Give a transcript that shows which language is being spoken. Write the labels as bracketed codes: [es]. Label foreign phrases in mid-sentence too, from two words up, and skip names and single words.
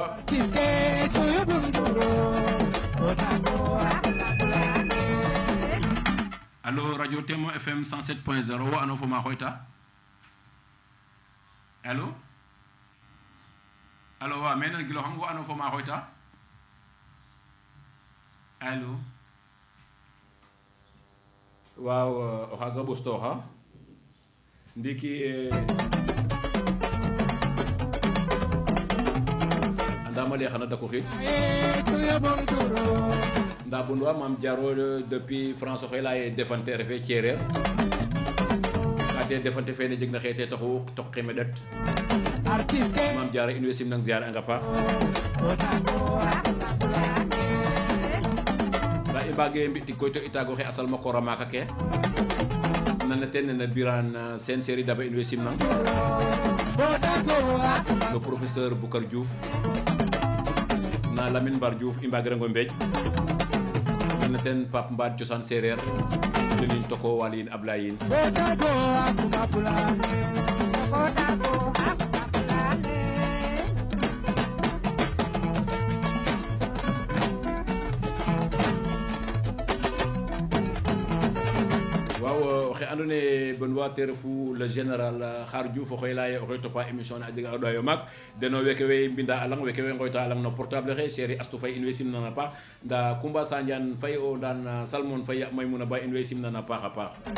[srr] allo radio Témoin FM 107.0 wo ano fo ma xoyta allo allo wa menen gilo xam wo ano fo ma xoyta allo waaw o xaga ɓostoxa ndiki andama le xana dako xit nda bundwa mam jaro depuis France oxe laye defante refe cereer kate defante fene jeg na xete taxu tok xemedat mam jara in way simnang ziar anga paax nda i mbage mbiti koy to itago xe asal ma kora maka ke nana ten nena biran sen série daba in way simnang le professeur Boucar Diouf na Lamine Bar Diouf i mbagirango mbej nana ten Pape Mbad cosaan séeréer lenin toko walin Ablayin oxe andoona yee bon wa te refu le général Khar Diouf oxe laye oxe topa émission ne a jega a ɗoyo maak deno weke way mbinda alang weke way ngoyta alang no portable xe chéri Astou Faye in way simnana a paax nda Coumba Sandiane Faye o ndan Salmon Faye Maymouna Ba in way simnana a paax a paax